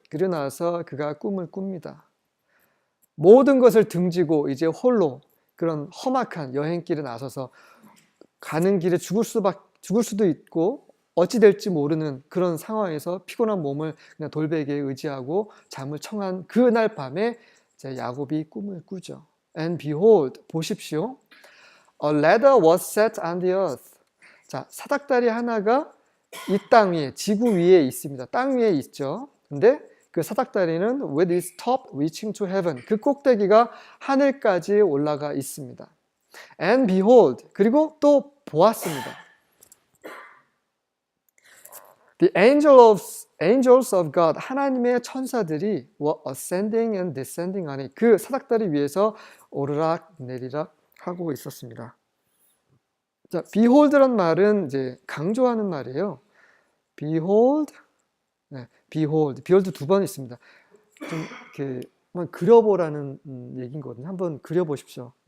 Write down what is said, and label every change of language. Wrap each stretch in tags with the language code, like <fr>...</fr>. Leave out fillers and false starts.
<ko>그리고 나서 그가 꿈을 꿉니다. 모든 것을 등지고 이제 홀로 그런 험악한 여행길에 나서서 가는 길에 죽을 수도 있고 어찌 될지 모르는 그런 상황에서 피곤한 몸을 그냥 돌베개에 의지하고 잠을 청한 그날 밤에 이제 야곱이 꿈을 꾸죠.</ko> <en>And behold,</en> <ko>보십시오.</ko> <en>A ladder was set on the earth.</en> <ko>자, 사닥다리 하나가 이 땅 위에, 지구 위에 있습니다. 땅 위에 있죠. 근데 그 사닥다리는</ko> <en>with its top reaching to heaven.</en> <ko>그 꼭대기가 하늘까지 올라가 있습니다.</ko> <en>And behold,</en> <ko>그리고 또 보았습니다.</ko> <en>The angels of God,</en> <ko>하나님의 천사들이</ko> <en>were ascending and descending on it.</en> <ko>그 사닥다리 위에서 오르락 내리락 하고 있었습니다. 자, behold란 말은 이제 강조하는 말이에요. behold, behold 두 번 있습니다. 좀 이렇게 한번 그려보라는 얘기인 거거든요. 한번 그려보십시오.</ko>